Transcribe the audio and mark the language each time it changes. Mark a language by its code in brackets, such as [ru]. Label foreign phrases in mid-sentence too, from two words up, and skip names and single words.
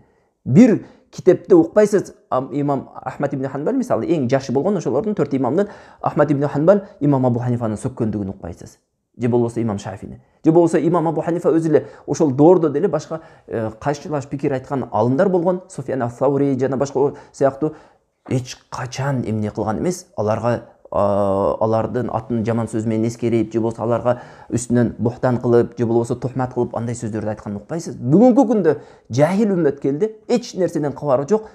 [ky] Бир китепте укпайсыз, имам Ахмад ибн Ханбал мисалы эң жакшы болгон ошолордун 4 имамдын Ахмад ибн Ханбал имам Абу Ханифанын сөккөндүгүн укпайсыз. Же болбосо имам Шафини. Же болбосо имам Абу Ханифа өзү эле ошол доордо деле башка кайчылаш пикир айткан алымдар болгон, Суфьян ас-Саури жана башка сыяктуу эч качан эмне кылган эмес, алардын атын жаман сөз менен эскерип, же болбосо аларга үстүнөн бухтан кылып, же болбосо тухмат кылып андай сөздөрдү айтканын укпайсыз. Бүгүнкү күндө жахил үммөт келди, эч нерседен кабары жок.